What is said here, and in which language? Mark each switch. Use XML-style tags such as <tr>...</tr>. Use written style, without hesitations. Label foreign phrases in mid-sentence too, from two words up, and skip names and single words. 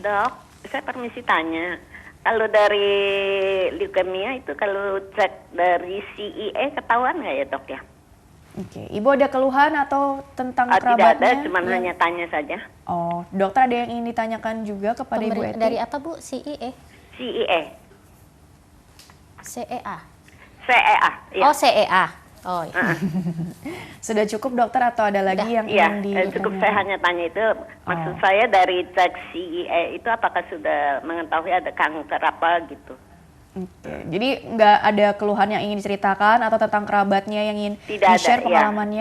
<id>Dok, saya permisi tanya. Kalau dari leukemia itu kalau cek dari CEA ketahuan nggak ya dok ya? Oke, ibu ada keluhan atau tentang kerabatnya? Tidak ada, cuma hanya tanya saja. Oh, dokter ada yang ingin ditanyakan juga kepada Ibu Eti? Dari apa Bu? CEA? CEA. CEA? CEA. Ya. Oh, CEA. Oh, iya. Sudah cukup dokter atau ada lagi yang ingin ditanyakan? Cukup saya hanya tanya itu. Maksud saya dari cek CEA itu apakah sudah mengetahui ada kanker apa gitu? Oke, jadi nggak ada keluhan yang ingin diceritakan atau tentang kerabatnya yang ingin di-share pengalamannya?</id>